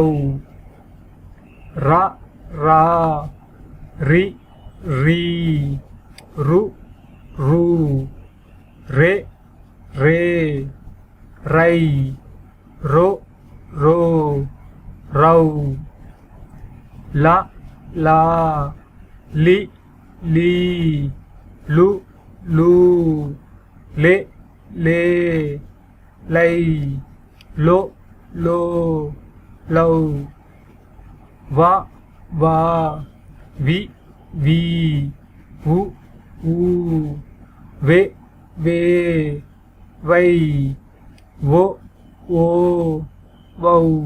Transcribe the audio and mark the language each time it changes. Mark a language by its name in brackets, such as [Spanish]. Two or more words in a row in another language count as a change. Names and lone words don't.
[Tamil] ra, ra, ri, ri, ru, ru, re, re, ரை, ரோ, ரோ, ரௌ, லா, லா, லி, லீ, லு, லூ, லே, லே, லை, லோ, லோ, லௌ, வா, வா, வி, வி, உ ஊ வே வே வை ஓ ஓ வௌ